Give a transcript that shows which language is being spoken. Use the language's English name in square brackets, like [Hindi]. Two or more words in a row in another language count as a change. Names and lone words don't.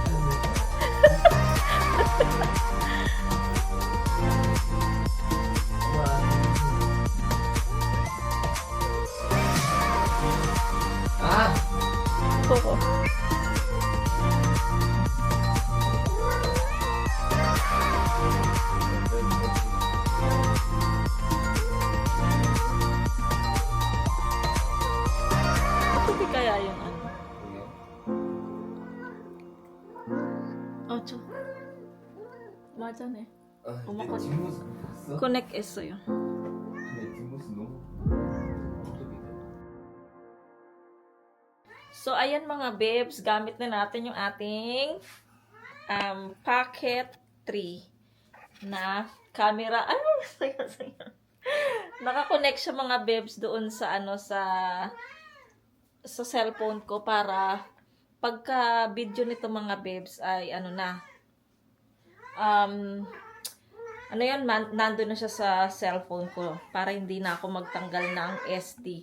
[Korean] 아! 보고. 어떻게 [Filipino] kaya yung ano? [Korean] 저. 맞아네. 어머, 내 뒷모습 봤어? Connect 했어요. 내 뒷모습 너무 [Filipino] So, ayan mga babes, gamit na natin yung ating Pocket 3 na camera. Ay, saya. Nakakonect siya mga babes doon sa sa cellphone ko para pagka video nito mga babes ay nandun na siya sa cellphone ko para hindi na ako magtanggal ng SD.